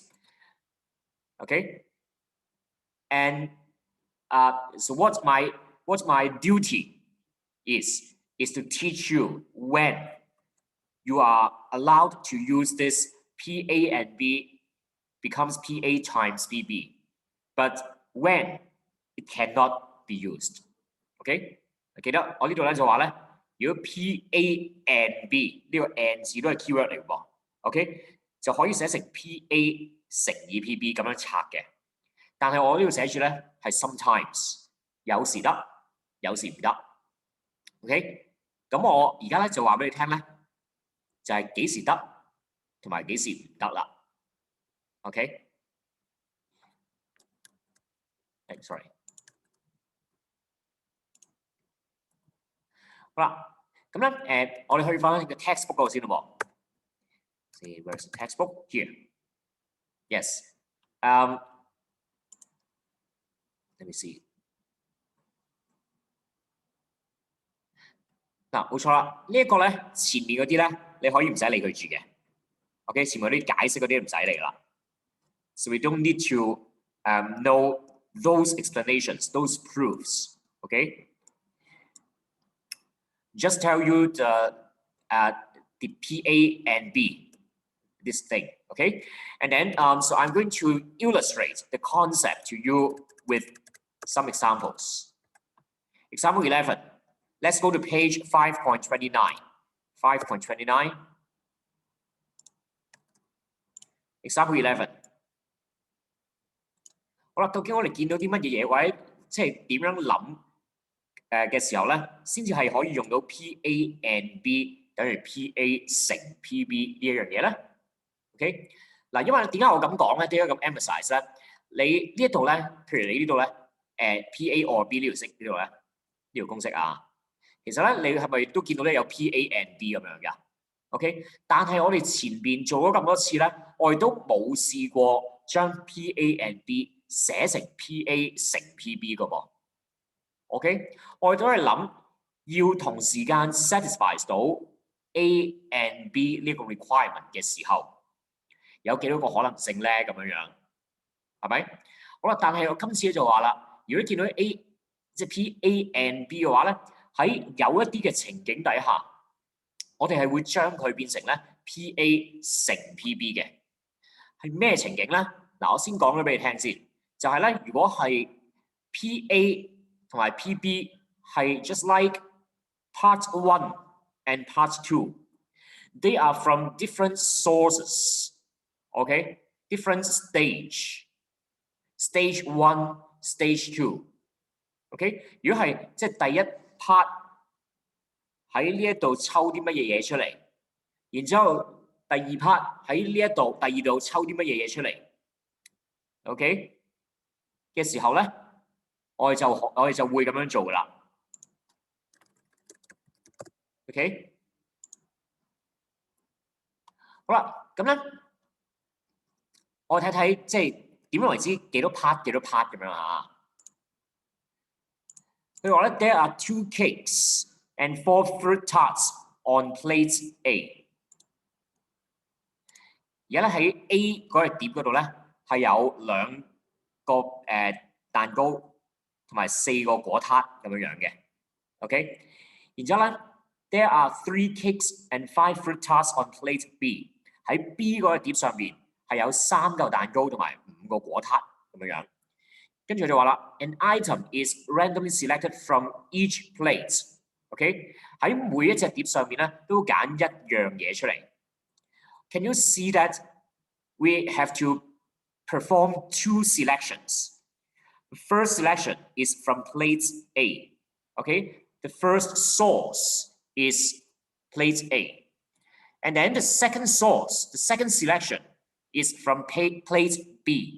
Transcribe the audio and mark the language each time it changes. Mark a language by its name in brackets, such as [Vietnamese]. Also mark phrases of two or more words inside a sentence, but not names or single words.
[English] Okay, and so what's my duty is to teach you when you are allowed to use this PA and B becomes PA times PB, but when it cannot be used. [Cantonese] Okay, 記得我呢度咧就話咧，如果 [English] PA and B [Cantonese] 呢個 and 字都係 keyword 嚟喎 ，OK 就可以寫成 PA 乘以 PB 咁樣拆嘅。但係我呢度寫住咧係 sometimes， 有時得，有時唔得。OK， 咁我而家咧就話俾你聽咧，就係幾時得同埋幾時唔得啦。 [English] OK， sorry。 [Cantonese] 好啦，咁咧我哋去翻個 textbook 嗰度先咯喎。 [English] See where's the textbook? Here. Yes. Let me see. [Cantonese] 嗱，冇錯啦，呢一個咧前面嗰啲咧你可以唔使理佢住嘅。OK， 前面嗰啲解釋嗰啲唔使理啦。 [English] So we don't need to know those explanations, those proofs. Okay. Just tell you the PA and B, this thing, okay? And then so I'm going to illustrate the concept to you with some examples. Example 11. Let's go to page 5.29. 5.29. Example 11。 [Cantonese] 好啦，究竟我哋見到啲乜嘢嘢，或者即係點樣諗嘅時候咧，先至係可以用到 [English] PA and B [Cantonese] 等於 PA 乘 PB 呢一樣嘢咧 ？OK， 嗱，因為點解我咁講咧？點解咁 emphasize 咧？你呢一度咧，譬如你呢度咧， [English] PA or B [Cantonese] 呢條式呢度咧，呢條公式啊，其實咧你係咪都見到咧有 [English] PA and B [Cantonese] 咁樣㗎 ？OK， 但係我哋前邊做咗咁多次咧，我哋都冇試過將 [English] PA and B [Cantonese] 寫成 PA 乘 PB 㗎噃。OK， 我哋都係諗要同時間 satisfy 到 [English] A and B [Cantonese] 呢個 requirement 嘅時候，有幾多個可能性咧？咁樣樣係咪？好啦，但係我今次就話啦，如果見到 A 即係 [English] PA and B [Cantonese] 嘅話咧，喺有一啲嘅情景底下，我哋係會將佢變成咧 PA 乘 PB 嘅。係咩情景咧？嗱，我先講咗俾你聽先，就係咧，如果係 PA 同埋 PB 係 [English] just like part 1 and part 2， they are from different sources， okay， different stage 1 stage 2， [Cantonese] okay， 如果係即係第一 part 喺呢一度抽啲乜嘢嘢出嚟，然之後第二 part 喺呢一度第二度抽啲乜嘢嘢出嚟 ，OK 嘅時候咧，我哋就會咁樣做噶啦，OK， 好啦，咁咧我睇睇即係點樣為之幾多 part 咁樣啊？佢話咧 [English] ，There are 2 cakes and 4 fruit tarts on plate A。 [Cantonese] 而家咧喺 A 嗰隻碟嗰度咧係有2個蛋糕同埋4個果撻咁樣樣嘅 ，OK。然之後咧 [English] ，There are 3 cakes and 5 fruit tarts on plate B。 [Cantonese] 喺 B 嗰隻碟上邊係有3嚿蛋糕同埋5個果撻咁樣樣。跟住就話啦 [English] ，An item is randomly selected from each plate。OK， [Cantonese] 喺每一隻碟上面咧都揀一樣嘢出嚟。 [English] Can you see that we have to perform 2 selections? The first selection is from plate A. Okay, the first source is plate A. And then the second source, the second selection is from plate B.